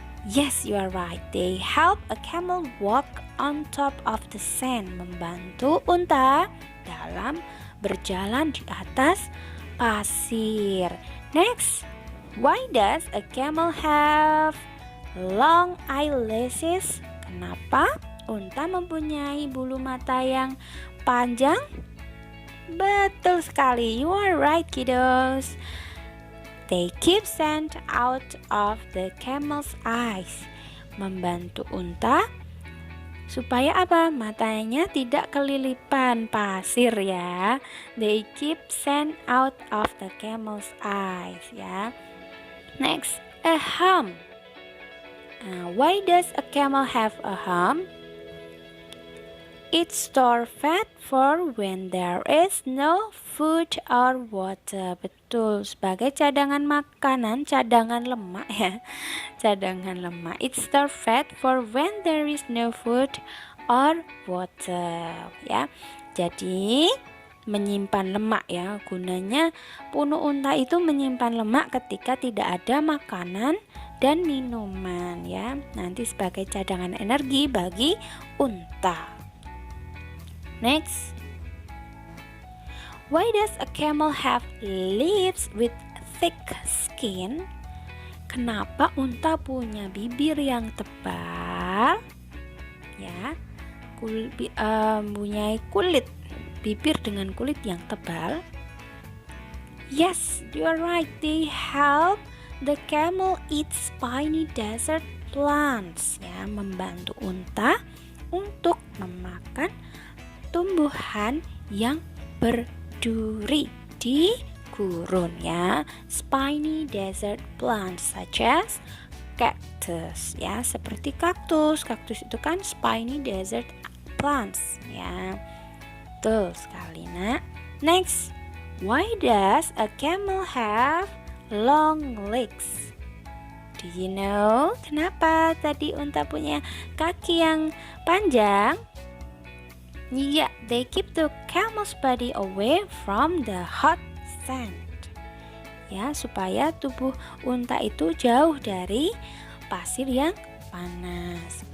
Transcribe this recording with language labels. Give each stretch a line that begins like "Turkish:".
English: Yes, you are right. They help a camel walk on top of the sand,
Indonesian: membantu unta dalam berjalan di atas pasir.
English: Next, why does a camel have long eyelashes?
Indonesian: Kenapa unta mempunyai bulu mata yang panjang? Betul sekali,
English: you are right, kiddos. They keep sand out of the camel's eyes,
Indonesian: membantu unta supaya apa? Matanya tidak kelilipan pasir, ya.
English: They keep sand out of the camel's eyes, ya. Next, a hump. Why does a camel have a hump? It stores fat for when there is no food or water.
Indonesian: Betul, sebagai cadangan makanan, cadangan lemak, ya. Cadangan lemak. It stores fat for when there is no food or water, ya. Jadi menyimpan lemak, ya. Gunanya punuk unta itu menyimpan lemak ketika tidak ada makanan dan minuman, ya. Nanti sebagai cadangan energi bagi unta.
English: Next, why does a camel have lips with thick skin?
Indonesian: Kenapa unta punya bibir yang tebal? Ya, punya kulit, bibir dengan kulit yang tebal.
English: Yes, you are right. They help the camel eat spiny desert plants, ya,
Indonesian: membantu unta untuk memakan tumbuhan yang berduri di gurun,
English: ya. Spiny desert plants such as cactus, ya,
Indonesian: seperti kaktus. Kaktus itu kan
English: spiny desert plants,
Indonesian: ya. Betul sekali, nak.
English: Next, why does a camel have long legs? Do you know
Indonesian: kenapa tadi unta punya kaki yang panjang?
English: Yeah, they keep the camel's body away from the hot sand.
Indonesian: Ya, supaya tubuh unta itu jauh dari pasir yang panas.